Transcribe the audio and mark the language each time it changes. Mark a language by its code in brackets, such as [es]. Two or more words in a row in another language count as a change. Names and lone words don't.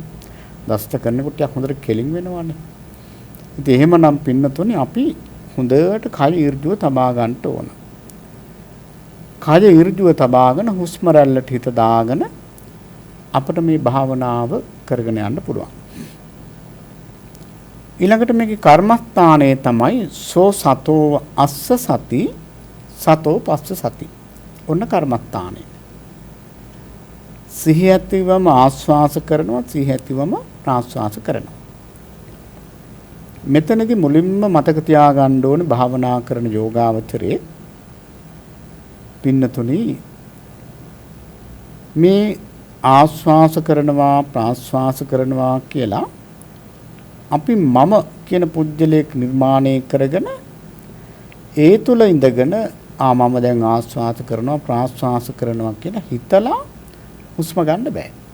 [si] දෂ්ට කරනකොට යක් හොඳට කෙලින් වෙනවනේ. ඉතින් එහෙමනම් පින්නතුනේ අපි හොඳට කය ඍජුව තබා ගන්න ඕන. කය ඍජුව තබාගෙන හුස්ම රැල්ලට හිත දාගෙන අපිට මේ භාවනාව කරගෙන යන්න පුළුවන්. ඊළඟට මේකේ කර්මස්ථානයේ තමයි [pi] සෝ සතෝ අස්ස සති සතෝ පස්ස සති. [si] ඔන්න කර්මස්ථානය. සිහිය ඇතිවම ආස්වාස කරනවා, සිහිය ඇතිවම ප්‍රාස්වාස කරනවා. මෙතනදී මුලින්ම මතක තියාගන්න ඕනේ භාවනා කරන යෝගාවචරයේ පින්නතුනි මේ ආස්වාස කරනවා ප්‍රාස්වාස කරනවා කියලා අපි මම කියන පුජ්‍යලයක් නිර්මාණය කරගෙන ඒ තුල ඉඳගෙන මම දැන් ආස්වාස කරනවා ප්‍රාස්වාස කරනවා කියලා හිතලා හුස්ම ගන්න බෑ.